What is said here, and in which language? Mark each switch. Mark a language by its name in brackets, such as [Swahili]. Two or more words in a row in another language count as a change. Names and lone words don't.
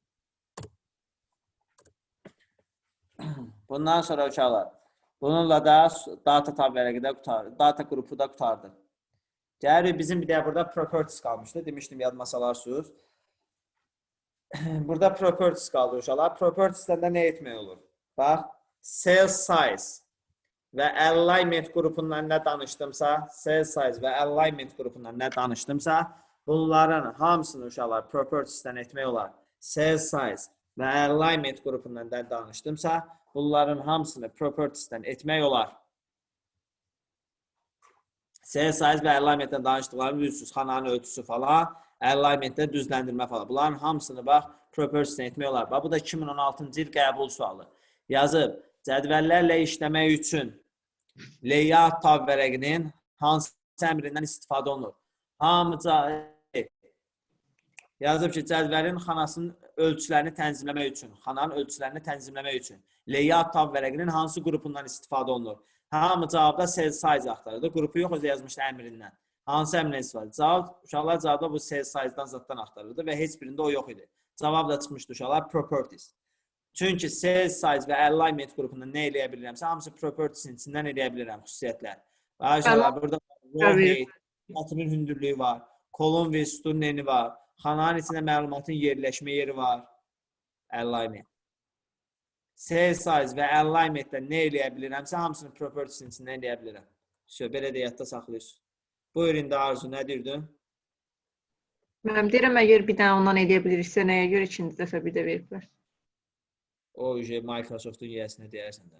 [Azerbaijani] Bundan sonra uşaqlar, bununla da data tab vərəqində qutardı. Data qrupu da qutardı. Gəlir bizim bir də burada properties qalmışdı. Demişdim yadıma salarsınız. Burada properties qaldı uşaqlar. Properties'də nə etmək olur? Bax, [English] cell size [Azerbaijani] və alignment qrupundan nə danışdımsa, [English] cell size [Azerbaijani] və alignment qrupundan nə danışdımsa, bunların hamısını uşaqlar properties'dən etmək olar. [English] Cell size [Azerbaijani] və alignment qrupundan nə danışdımsa, bunların hamısını properties'dən etmək olar. [English] Cell size [Azerbaijani] və alignmentdən danışdıqlarını bilirsiniz, xananın ölçüsü falan, alignmentdə düzləndirmə falan. Bunların hamısını bax, properties'dən etmək olar. Bax, bu da 2016-cı il qəbul sualı. Yazıb, cədvəllərlə işləmək üçün layout tab vərəqinin hansı əmrindən istifadə olunur? Hamıca yazıb ki, cədvəlin xanasının ölçülərini tənzimləmək üçün, xananın ölçülərini tənzimləmək üçün layout tab vərəqinin hansı qrupundan istifadə olunur? Hamı cavabda [English] cell size [Azerbaijani] axtarırdı. Qrupu yox, özü yazmışdı əmrindən. Hansı əmrindən istifadə? Uşaqlar cavabda bu [English] cell size-dan [Azerbaijani] zaddan axtarırdı və heç birində o yox idi. Cavab da çıxmışdı uşaqlar properties. Çünki [English] cell size [Azerbaijani] və alignment qrupundan nə eləyə bilirəmsə, hamısı properties'in içindən eləyə bilirəm xüsusiyyətlər. Və uşaqlar burada [English] row height, [Azerbaijani] xananın hündürlüyü var, kolon və sütun eni var, xananın içində məlumatın yerləşmə yeri var, alignment. [English] Cell size [Azerbaijani] və alignmentlə nə eləyə bilirəmsə, hamısını properties'in içindən eləyə bilirəm. Belə də yadda saxlayırsınız. Buyur, indi Arzu, nə deyirdin? Mən deyirəm, əgər bir dənə ondan eləyə biliriksə, nəyə görə ikinci dəfə bir də veriblər? O, Microsoft'un üyəsinə deyərsən də.